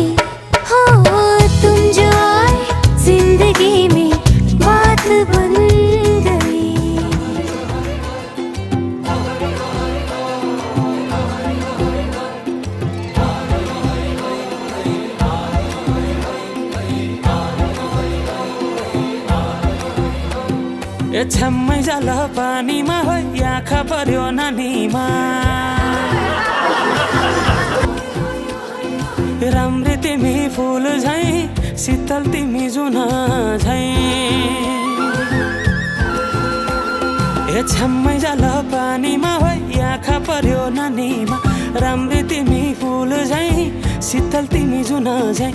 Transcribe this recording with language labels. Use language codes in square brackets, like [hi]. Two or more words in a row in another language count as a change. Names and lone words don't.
[hi] हो तुम जो आए जिंदगी में बात बन गई। [ne] ए छम्मै जाला पानीमा हो, आँखा पर्यो नानीमा, राम्री तिमी फुल झैं, शीतल तिमी जुना झैं। ए छम्मै जाला पानीमा हो, आँखा पर्यो नानीमा, राम्री तिमी फुल झैं, शीतल तिमी जुना झैं।